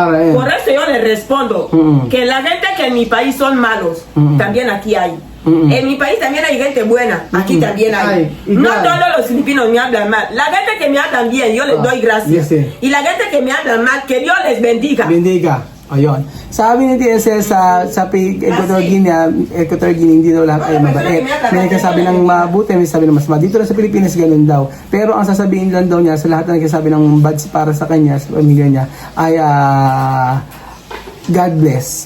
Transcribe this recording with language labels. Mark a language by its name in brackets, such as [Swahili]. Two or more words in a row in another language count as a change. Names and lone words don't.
[Spanish] Por eso yo le respondo que la gente que en mi país son malos, también aquí hay. En mi país también hay gente buena, aquí también hay. No todos los filipinos me hablan mal. La gente que me hablan bien, yo les doy gracias. Y la gente que me hablan mal, que Dios les bendiga. Bendiga. Ayun. [Filipino] Sabi ni TSS sa Equatorial Guinea, hindi daw lahat ay mabait. May nagsasabi ng mabuti, may sabi ng mas mabuti. Dito na sa Pilipinas, ganun daw. Pero ang sasabihin lang daw niya sa lahat na nagsasabi ng bad para sa kanya, sa pamilya niya, ay [English] God bless.